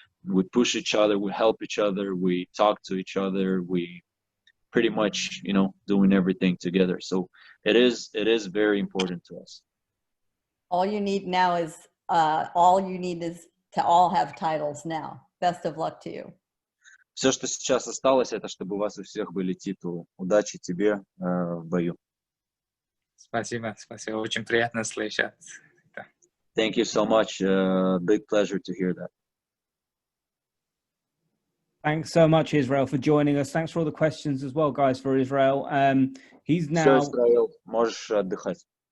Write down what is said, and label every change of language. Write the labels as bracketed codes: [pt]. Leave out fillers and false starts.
[en] We push each other, we help each other, we talk to each other, we pretty much, you know, doing everything together. So it is very important to us. All you need now is to all have titles now. Best of luck to you. [ru] Все, что сейчас осталось, это чтобы у вас у всех были титулы. Удачи тебе в бою. Спасибо, спасибо. Очень приятно слышать. [en] Thank you so much. Big pleasure to hear that. Thanks so much, Israil, for joining us. Thanks for all the questions as well, guys, for Israil. He's now... [ru] Все, Israil, можешь отдыхать.